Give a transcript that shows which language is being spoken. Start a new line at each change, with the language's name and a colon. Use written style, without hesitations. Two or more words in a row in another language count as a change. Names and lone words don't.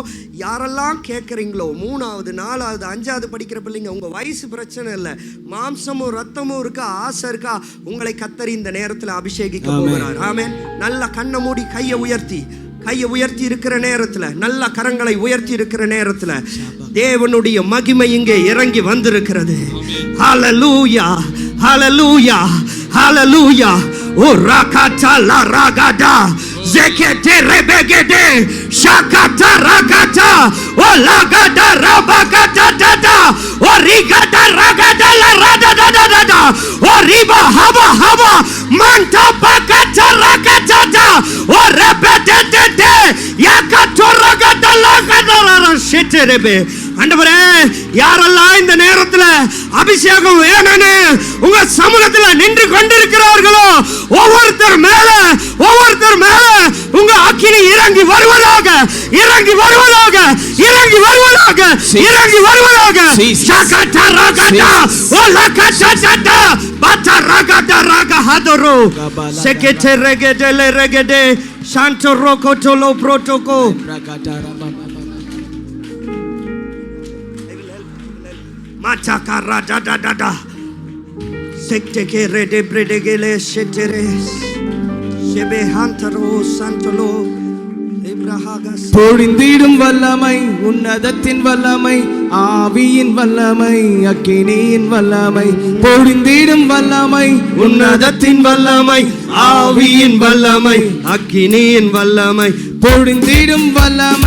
Tamil: யாரெல்லாம் கேட்குறீங்களோ, 3வது 4வது 5வது படிக்கிற பிள்ளைங்க, உங்கள் வயசு பிரச்சனை இல்லை, மாம்சமும் ரத்தமும் இருக்கா, ஆசை இருக்கா, உங்களை கர்த்தர் இந்த நேரத்தில் அபிஷேகிக்க போகிறார். ஆமென். நல்ல கண்ணை மூடி கையை உயர்த்தி இருக்கிற நேரத்தில், நல்ல கரங்களை உயர்த்தி இருக்கிற நேரத்தில் தேவனுடைய மகிமை இங்கே இறங்கி வந்திருக்கிறது. ஹalleluya, ஹalleluya, ஹalleluya. O rakata la ragada. Zekete rebegede. Shakata ragata. O lagada rabagata dada. O rigada ragada la rada da da da da. O riba haba haba. Manta bakata ragata da. O rebede de de. Yakato ragada lagada la sheterebe. ஆண்டவரே, யாரெல்லாம் இந்த நேரத்துல அபிஷேகம் வேணும்னு உங்க சமூகத்துல நின்று கொண்டிருக்கிறார்களோ ஒவ்வொருத்தர் மேல உங்க அக்கினி இறங்கி வருவதாக, இறங்கி வருவதாக, இறங்கி வருவதாக, இறங்கி வருவதாக. சகட ரகட ஒலகட பத ரகட ரகஹதரோ செகெட்டே ரெகெடலே ரெகெடே சாண்டோ ரோகோட்டோலோ புரோட்டோகோ. Machakara da da da da. Sekteke rede bredegele sheteres. Shebe hantaro santolo. Ibrahagas. பொழிந்திடும் வல்லமை, உன்னதத்தின் வல்லமை, ஆவியின் வல்லமை, அக்கினியின் வல்லமை. பொழிந்திடும் வல்லமை, உன்னதத்தின் வல்லமை, ஆவியின் வல்லமை, அக்கினியின் வல்லமை. பொழிந்திடும் வல்லமை,